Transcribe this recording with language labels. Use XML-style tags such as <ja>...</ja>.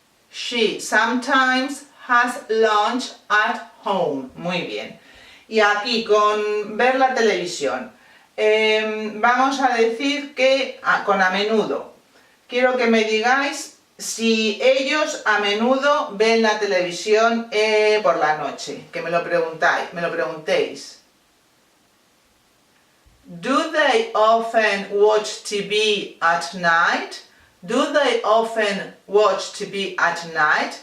<en>She sometimes has lunch at home.</en> <es>Muy bien. Y aquí con ver la televisión, vamos a decir que con a menudo. Quiero que me digáis si ellos a menudo ven la televisión por la noche, que me lo preguntéis.</es> <en>Do they often watch TV at night? Do they often watch TV at night?</en>